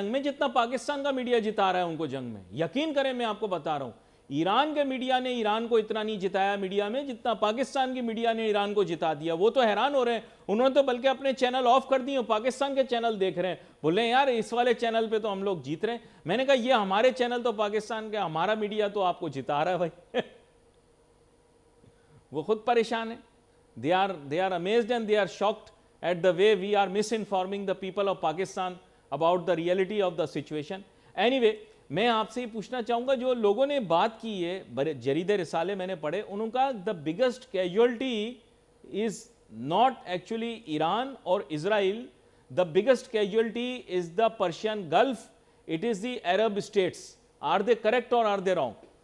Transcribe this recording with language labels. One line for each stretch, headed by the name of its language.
Urdu: جنگ میں جتنا پاکستان کا میڈیا جتا رہا ہے ان کو جنگ میں. یقین کریں, میں آپ کو بتا رہا ہوں, ایران کے میڈیا نے ایران کو اتنا نہیں جتایا میڈیا میں جتنا پاکستان کی میڈیا نے ایران کو جتا دیا. وہ تو حیران ہو رہے ہیں, انہوں نے تو بلکہ اپنے چینل آف کر دیے, پاکستان کے چینل دیکھ رہے ہیں, بولے ہیں یار اس والے چینل پہ تو ہم لوگ جیت رہے ہیں. میں نے کہا یہ ہمارے چینل تو پاکستان کے, ہمارا میڈیا تو آپ کو جتا رہا ہے بھائی. وہ خود پریشان ہیں.
English: they are amazed and they are shocked at the way we are misinforming the people of Pakistan about the reality of the situation.
Urdu: Anyway, میں آپ سے یہ پوچھنا چاہوں گا, جو لوگوں نے بات کی ہے, جرید رسالے میں نے پڑھے, انہوں کا
English: the biggest casualty is not actually Iran or Israel. The biggest casualty is the Persian Gulf. It is the Arab states. Are they correct or are they wrong?